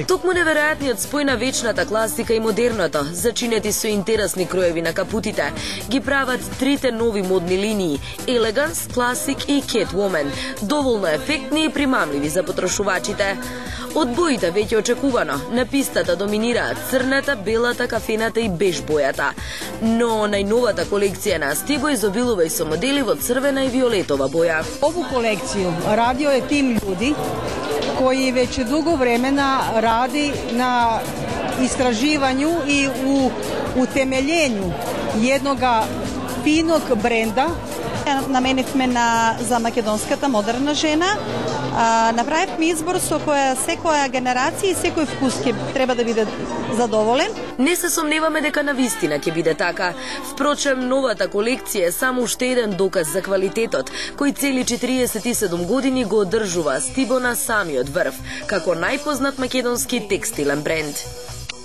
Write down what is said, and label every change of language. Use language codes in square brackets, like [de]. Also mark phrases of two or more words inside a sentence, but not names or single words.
[mk] Токму неверојатниот спој на вечната класика и модерното, зачинети со интересни кроеви на капутите, ги прават трите нови модни линии: Elegance, Classic и Catwoman, доволно ефектни и примамливи за потрошувачите. Од боите веќе очекувано, на пистата доминираат црната, белата, кафената и беж бојата. Но најновата колекција на Астибо изобилува и со модели во црвена и виолетова боја. [sr] Ову колекцiju radio je tim ljudi koji već dugo vremena radi na istraživanju i u utemeljenju jednog finog brenda. [mk] Наменивме за македонската модерна жена. Направивме избор со која секоја генерација и секој вкус ќе треба да биде задоволен. Не се сомневаме дека навистина ќе биде така. Впрочем, новата колекција е само уште еден доказ за квалитетот, кој цели 47 години го одржува Астибо на самиот врв, како најпознат македонски текстилен бренд.